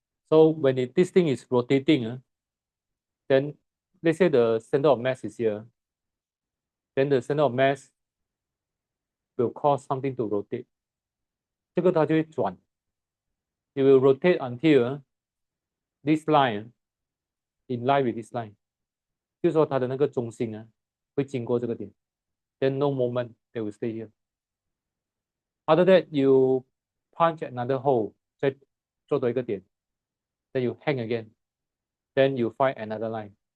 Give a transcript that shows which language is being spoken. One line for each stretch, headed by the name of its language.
English: So when this thing is rotating, then let's say the center of mass is here. Then the center of mass will cause something to rotate.
Chinese: 这个它就会转。
English: It will rotate until this line in line with this line.
Chinese: 就是说它的那个中心会经过这个点。
English: Then no moment, they will stay here. After that, you punch another hole,
Chinese: 再做多一个点。
English: Then you hang again. Then you find another line.